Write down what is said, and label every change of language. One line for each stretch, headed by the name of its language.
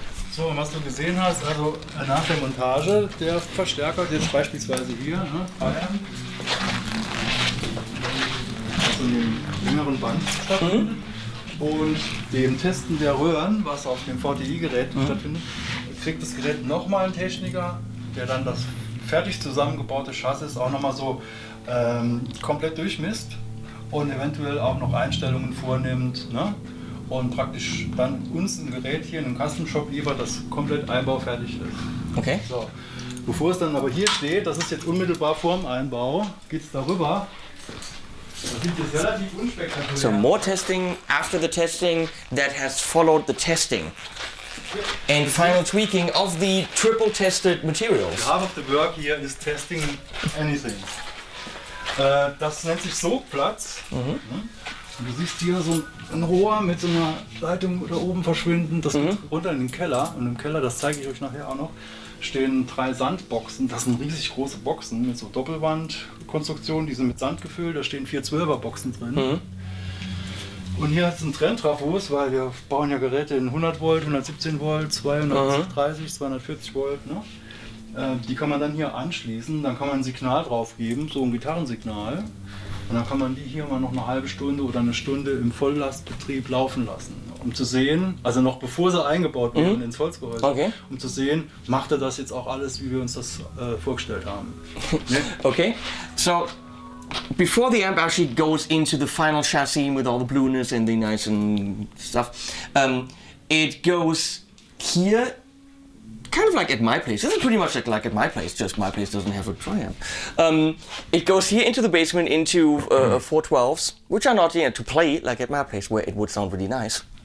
German: So, was du gesehen hast, also nach der Montage der Verstärker, jetzt beispielsweise hier, ne, Bayern, also in dem längeren Band stattfindet, und dem Testen der Röhren, was auf dem VTI-Gerät stattfindet, kriegt das Gerät nochmal einen Techniker, der dann das fertig zusammengebaute Chassis auch nochmal so komplett durchmisst und eventuell auch noch Einstellungen vornimmt, ne? Und praktisch dann uns ein Gerät hier in einem Custom-Shop liefert, das komplett einbaufertig ist. Okay. So. Bevor es dann aber hier steht, das ist jetzt unmittelbar vorm Einbau, geht es darüber. Das sieht jetzt relativ unspektakulär.
English: So more testing after the testing that has followed the testing. And final tweaking of the triple tested materials. The half of the work here is testing anything.
German: Das nennt sich Sogplatz. Und du siehst hier so ein Rohr mit so einer Leitung da oben verschwinden. Das geht runter in den Keller. Und im Keller, das zeige ich euch nachher auch noch, stehen 3 Sandboxen. Das sind riesig große Boxen mit so Doppelwandkonstruktionen. Die sind mit Sand gefüllt. Da stehen 4 12er-Boxen drin. Und hier hat es einen Trenntrafos, weil wir bauen ja Geräte in 100 Volt, 117 Volt, 230, 240 Volt. Ne? Die kann man dann hier anschließen, dann kann man ein Signal drauf geben, so ein Gitarrensignal. Und dann kann man die hier mal noch eine halbe Stunde oder eine Stunde im Volllastbetrieb laufen lassen. Um zu sehen, also noch bevor sie eingebaut werden ins Holzgehäuse, um zu sehen, macht er das jetzt auch alles, wie wir uns das vorgestellt haben. Ne?
English: Okay, so before the amp actually goes into the final chassis with all the blueness and the nice and stuff, it goes here, kind of like at my place. This is pretty much like at my place, just my place doesn't have a Triumph. It goes here into the basement into 412s, which are not to play like at my place where it would sound really nice.